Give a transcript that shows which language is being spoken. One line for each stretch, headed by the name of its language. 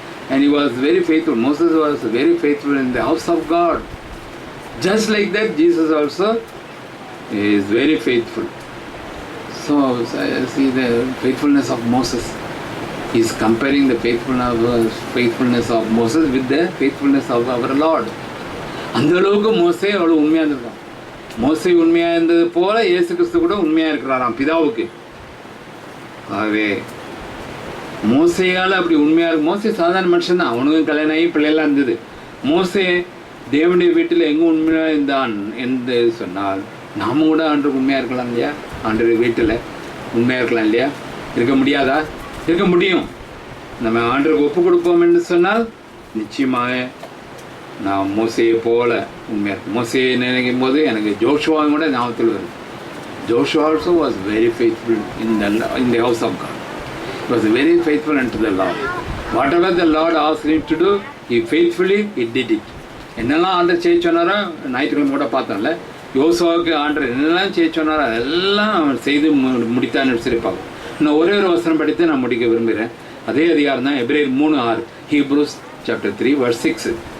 English: And he was very faithful. Moses was very faithful in the house of God. Just like that, Jesus also is very faithful. So see the faithfulness of Moses. He is comparing the faithfulness of Moses with the faithfulness of our Lord.
Tamil: அந்த அளவுக்கு மோசே அவ்வளோ உண்மையாக இருந்திருக்கான். மோசே உண்மையாக இருந்தது போல இயேசு கிறிஸ்து கூட உண்மையாக இருக்கிறாராம் பிதாவுக்கு. ஆகவே மோசையால் அப்படி உண்மையாக இருக்கும். மோசே சாதாரண மனுஷன் தான், அவனுக்கும் கல்யாணம் ஆகி பிள்ளைலாம் இருந்தது. மோசே தேவனுடைய வீட்டில் எங்கே உண்மையாக இருந்தான் என்று சொன்னால் நாம கூட ஆண்டுக்கு உண்மையாக இருக்கலாம் இல்லையா? ஆண்டு வீட்டில் உண்மையாக இருக்கலாம் இல்லையா? இருக்க முடியாதா? இருக்க முடியும். நம்ம ஆண்டுக்கு ஒப்பு கொடுப்போம் என்று சொன்னால் நிச்சயமாக நான் மோசையை போல உண்மையாக இருக்கும். மோசையை நினைக்கும் போது எனக்கு ஜோஷுவாவும் கூட ஞாபகத்தில் வருது.
English: Joshua also was very faithful in the house of God. He was very faithful unto the Lord. Whatever the Lord asked him to do, he faithfully did it.
Tamil: என்னெல்லாம் ஆண்டர் செய்ய சொன்னாரோ, ஞாயிற்றுக்கிழமை கூட பார்த்தோம்ல, யோசுவாவுக்கு ஆண்டர் என்னெல்லாம் செய்ய சொன்னாரோ அதெல்லாம் அவன் செய்து முடித்தான்னு சிரிப்பாங்க. இன்னும் ஒரே ஒரு வசனம் படித்து நான் முடிக்க விரும்புகிறேன். அதே அதிகாரம் தான் எபிரேயர் 3:6,
English: Hebrews chapter 3 verse 6.